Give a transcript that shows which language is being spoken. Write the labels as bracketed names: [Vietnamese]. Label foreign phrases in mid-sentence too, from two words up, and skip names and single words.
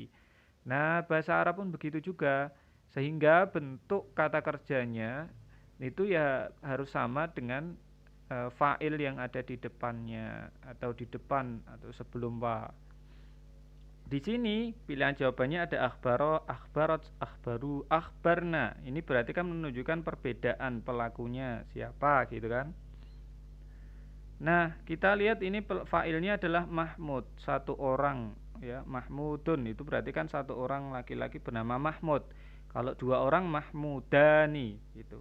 [Indonesian] Nah, bahasa Arab pun begitu juga, sehingga bentuk kata kerjanya itu ya harus sama dengan fa'il yang ada di depannya atau di depan atau sebelum wa. Di sini pilihan jawabannya ada akhbaro, akhbarot, akhbaru, akhbarna. Ini berarti kan menunjukkan perbedaan pelakunya siapa gitu kan. Nah, kita lihat ini fa'ilnya adalah Mahmud, satu orang ya, Mahmudun itu berarti kan satu orang laki-laki bernama Mahmud. Kalau dua orang Mahmudani gitu.